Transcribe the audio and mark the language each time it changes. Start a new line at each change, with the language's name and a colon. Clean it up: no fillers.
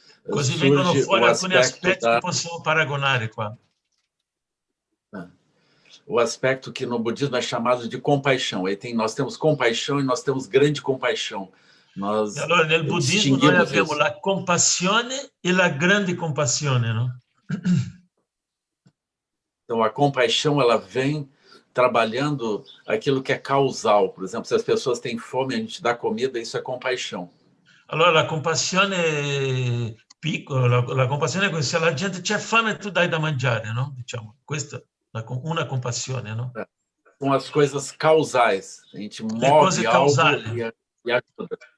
Italian: così vengono fuori alcuni aspetti che possiamo paragonare qua.
Portuguese: O aspecto que no budismo é chamado de compaixão. Nós temos compaixão e nós temos grande compaixão.
Italian: Allora, nel buddismo noi abbiamo la compassione e la grande compassione, no?
Portuguese: Então, a compaixão, ela vem trabalhando aquilo que é causal. Por exemplo, se as pessoas têm fome, a gente dá comida, isso é compaixão.
Italian: Allora, la compassione piccola, la compassione è se la gente c'è fame, tu dai da mangiare, no? Diciamo, questa una compassione, no?
Portuguese: São as coisas causais. A gente move algo e ajuda.